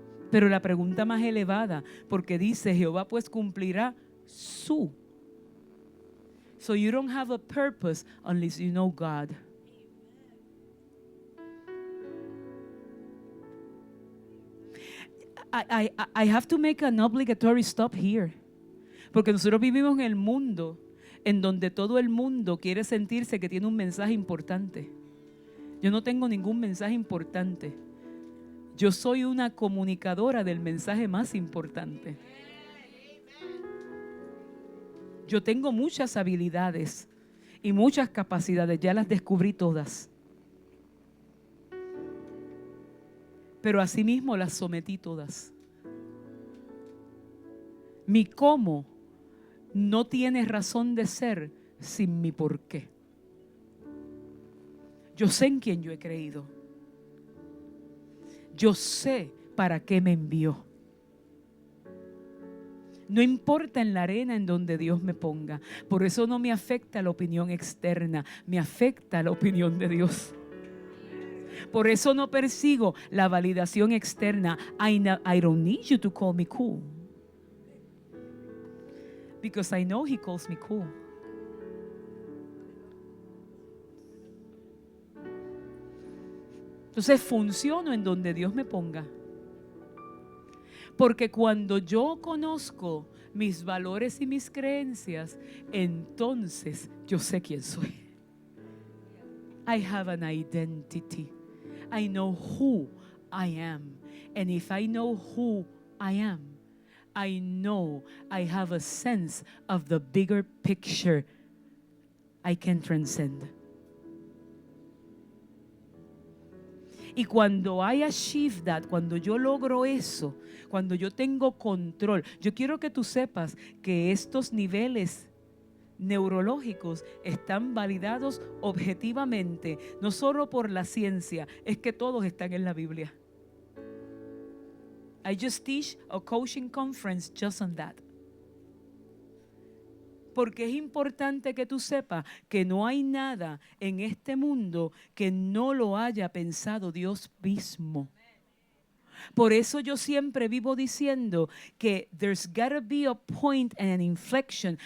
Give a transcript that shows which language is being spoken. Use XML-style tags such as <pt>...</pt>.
<es>Pero la pregunta más elevada, porque dice Jehová pues cumplirá su.</es> <en>So you don't have a purpose unless you know God. I have to make an obligatory stop here.</en> <es>Porque nosotros vivimos en el mundo en donde todo el mundo quiere sentirse que tiene un mensaje importante. Yo no tengo ningún mensaje importante. Yo soy una comunicadora del mensaje más importante. Yo tengo muchas habilidades y muchas capacidades, ya las descubrí todas. Pero asimismo las sometí todas. Mi cómo no tiene razón de ser sin mi por qué. Yo sé en quién yo he creído. Yo sé para qué me envió. No importa en la arena en donde Dios me ponga. Por eso no me afecta la opinión externa, me afecta la opinión de Dios. Por eso no persigo la validación externa.</es> <en>I don't need you to call me cool. Because I know He calls me cool.</en> <es>Entonces funciono en donde Dios me ponga. Porque cuando yo conozco mis valores y mis creencias, entonces yo sé quién soy.</es> <en>I have an identity. I know who I am. And if I know who I am, I know I have a sense of the bigger picture I can transcend.</en> <es>Y cuando</es> <en>I achieve that,</en> <es>cuando yo logro eso, cuando yo tengo control, yo quiero que tú sepas que estos niveles neurológicos están validados objetivamente, no solo por la ciencia, es que todos están en la Biblia.</es> <en>I just teach a coaching conference just on that.</en> <es>Porque es importante que tú sepas que no hay nada en este mundo que no lo haya pensado Dios mismo. Por eso yo siempre vivo diciendo que</es> <en>there's gotta be a point and an inflection.</en>